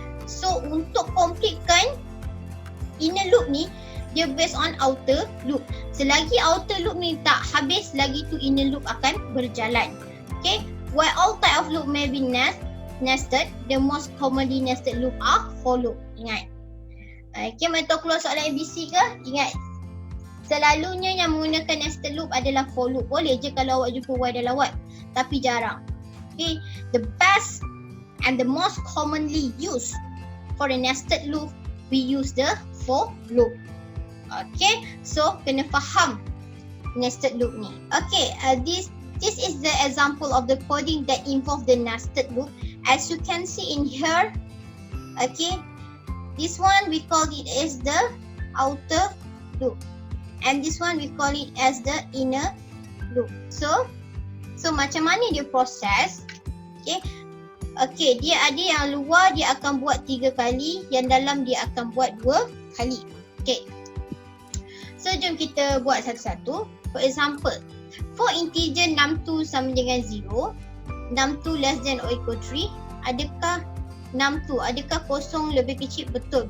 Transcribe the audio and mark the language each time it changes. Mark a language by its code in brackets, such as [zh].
[ms] So, untuk completekan inner loop ni, dia based on outer loop. Selagi outer loop ni tak habis, lagi tu inner loop akan berjalan. [en] Okay, while all type of loop may be nested, the most commonly nested loop are for loop. [ms] Ingat. Okay, mari tahu keluar soalan ABC ke? Ingat. Selalunya yang menggunakan nested loop adalah for loop. Boleh je kalau awak jumpa while dalam while, tapi jarang. [en] Okay, the best and the most commonly used for a nested loop, we use the for loop. [ms] Okay, so kena faham nested loop ni. [en] Okay, this is the example of the coding that involve the nested loop. As you can see in here, okay, this one we call it as the outer loop, and this one we call it as the inner loop. [ms] So macam mana dia proses? Okay. Okay, dia ada yang luar dia akan buat 3 kali, yang dalam dia akan buat 2 kali. Okay. So, jom kita buat satu-satu. [en] For example, for integer 62 [ms] sama dengan [en] 0, 62 less than or equal 3, [ms] adakah 62, adakah kosong lebih kecil? Betul.